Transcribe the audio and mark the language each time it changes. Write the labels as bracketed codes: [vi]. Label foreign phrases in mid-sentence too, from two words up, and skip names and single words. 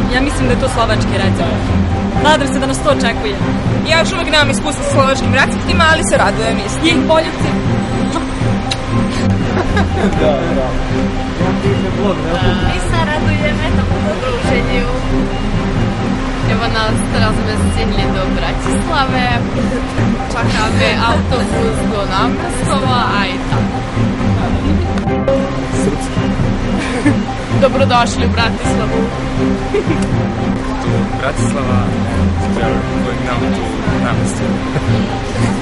[hr] Ja mislim da je to slovački recept. Nadam se da nas to očekuje. Ja još uvijek nemam iskustva sa slovačkim receptima, ali se radujem isto. I poljubci. Da. Mi se radujeme također druženju. Evo nas, [sk] teraz sme stihli do Bratislave, čakáme autobus do Námestova a i tako. [hr] Srpski. Dobrodošli u Bratislavu. [en] To Bratislava, going now to Námestovo.